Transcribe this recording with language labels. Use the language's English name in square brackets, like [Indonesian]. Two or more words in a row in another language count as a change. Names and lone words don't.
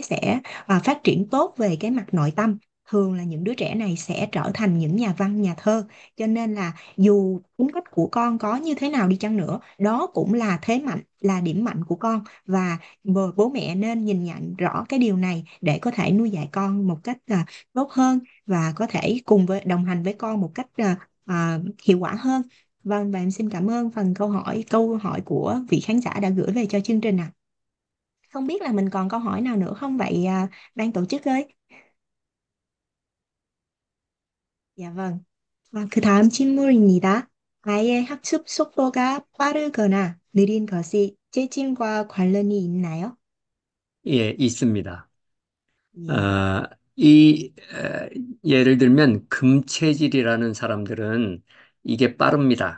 [Vietnamese] sẽ phát triển tốt về cái mặt nội tâm, thường là những đứa trẻ này sẽ trở thành những nhà văn nhà thơ, cho nên là dù tính cách của con có như thế nào đi chăng nữa, đó cũng là thế mạnh, là điểm mạnh của con, và bố mẹ nên nhìn nhận rõ cái điều này để có thể nuôi dạy con một cách tốt hơn, và có thể cùng với đồng hành với con một cách hiệu quả hơn. Vâng, và em xin cảm ơn phần câu hỏi của vị khán giả đã gửi về cho chương trình ạ. Không biết là mình còn câu hỏi nào nữa không vậy ban tổ chức ơi? Dạ vâng. [Korean] 그 다음 질문입니다. 아이의 학습 속도가 빠르거나 느린 것이 재질과 관련이 있나요? 예, 있습니다. 예. 예를 들면 금체질이라는 사람들은 이게 빠릅니다.